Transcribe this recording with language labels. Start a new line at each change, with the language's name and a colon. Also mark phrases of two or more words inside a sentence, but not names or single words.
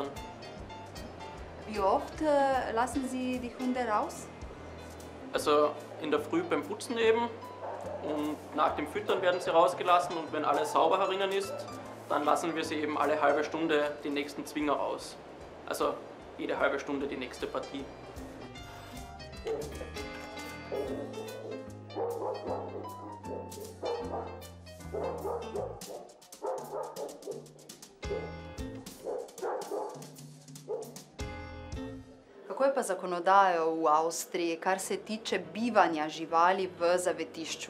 German: Wie oft lassen Sie die Hunde raus? Also in der Früh beim Putzen eben und nach dem Füttern werden sie rausgelassen und wenn alles sauber herinnen ist, dann lassen wir sie eben alle halbe Stunde den nächsten Zwinger raus. Also jede halbe Stunde die nächste Partie.
Slovenian: Kako je pa zakonodaja v Avstriji, kar se tiče bivanja živali v zavetišču?